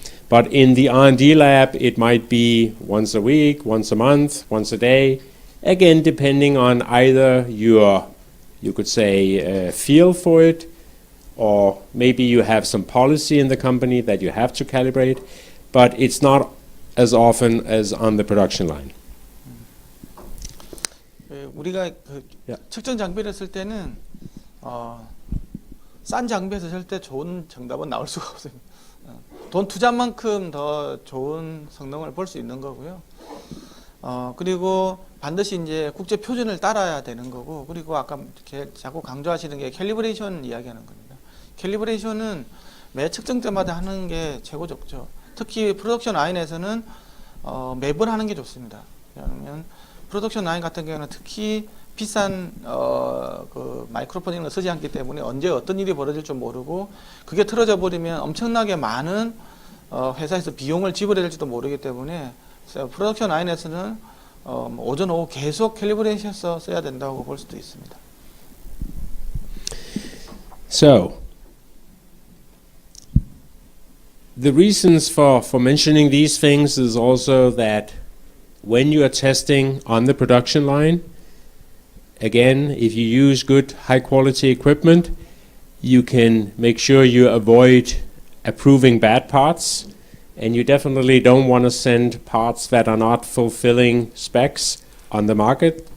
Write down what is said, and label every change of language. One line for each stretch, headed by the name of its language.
English: But in the R&D lab, it might be once a week, once a month, once a day, again, depending on either your, you could say, feel for it, or maybe you have some policy in the company that you have to calibrate, but it's not as often as on the production line.
Korean: 우리가 그 측정 장비를 쓸 때는 싼 장비에서 쓸 때 좋은 정답은 나올 수가 없습니다. 돈 투자한 만큼 더 좋은 성능을 볼 수 있는 거고요. 그리고 반드시 이제 국제 표준을 따라야 되는 거고, 그리고 아까 이렇게 자꾸 강조하시는 게 캘리브레이션 이야기하는 겁니다. 캘리브레이션은 매 측정 때마다 하는 게 최고 좋죠. 특히 프로덕션 라인에서는 매번 하는 게 좋습니다. 왜냐하면 프로덕션 라인 같은 경우는 특히 비싼 그 마이크로폰 이런 거 쓰지 않기 때문에 언제 어떤 일이 벌어질 줄 모르고, 그게 틀어져 버리면 엄청나게 많은 회사에서 비용을 지불해야 될지도 모르기 때문에 프로덕션 라인에서는 오전 오후 계속 캘리브레이션해서 써야 된다고 볼 수도 있습니다.
English: So the reasons for mentioning these things is also that when you are testing on the production line, again, if you use good high quality equipment, you can make sure you avoid approving bad parts, and you definitely don't want to send parts that are not fulfilling specs on the market.